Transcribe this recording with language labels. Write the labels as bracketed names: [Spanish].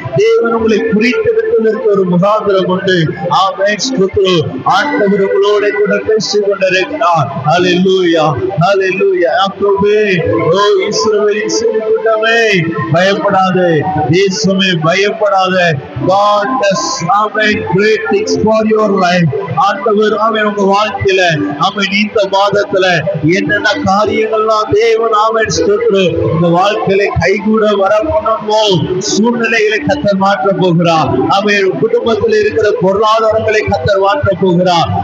[Tamil] தேவன் உங்களை குறித்தெடுத்ததற்கு ஒரு முகாந்திரம் உண்டு. ஆமென் ஸ்தோத்திரம். ஆண்டவர் உங்களோட கூட பேசிக் கொண்டிருக்கிறார். ஹல்லேலூயா, ஹல்லேலூயா. யாக்கோபே, ஓ இஸ்ரவேலின் சிறு கூட்டமே பயப்படாதே, தேசமே பயப்படாதே. [English] God does amen great things for your life. [Tamil] ஆண்டவர் ஆமென் உங்க வாழ்க்கையில ஆமென் இந்த மாதத்துல என்னென்ன காரியங்கள்லாம் தேவன் ஆமென் ஸ்தோத்திரம் உங்க வாழ்க்கையில கைகூட வர பண்ணணுமோ சூழ்நிலைகளை கர்த்தர் மாற்ற போகிறார். ஆமென் குடும்பத்தில் இருக்கிற பொருளாதாரங்களை கர்த்தர் மாற்ற போகிறார்.